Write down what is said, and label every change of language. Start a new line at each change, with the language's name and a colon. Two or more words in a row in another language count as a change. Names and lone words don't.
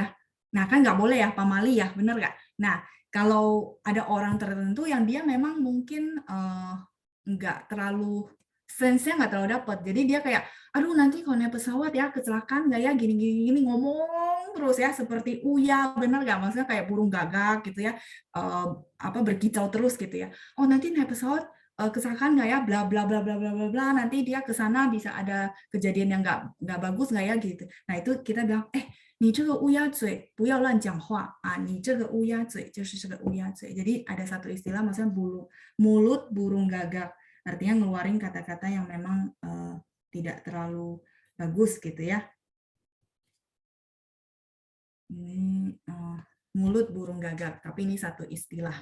Indonesian: Nah kan nggak boleh ya, pamali ya, bener nggak? Nah kalau ada orang tertentu yang dia memang mungkin nggak terlalu sense-nya nggak terlalu dapat, jadi dia kayak, aduh nanti kalau naik pesawat ya kecelakaan nggak ya, gini ngomong terus ya seperti uya, bener nggak? Maksudnya kayak burung gagak gitu ya, berkicau terus gitu ya. Oh nanti naik pesawat kecelakaan nggak ya, bla bla bla bla bla bla bla, nanti dia ke sana bisa ada kejadian yang nggak bagus nggak ya gitu. Nah itu kita bilang,
Chinese: 你这个乌鸦嘴不要乱讲话啊，你这个乌鸦嘴就是这个乌鸦嘴.
Indonesian: Jadi ada satu istilah maksudnya mulut burung gagak, artinya ngeluarin kata-kata yang memang tidak terlalu bagus gitu ya. Ini mulut burung gagak, tapi ini satu istilah.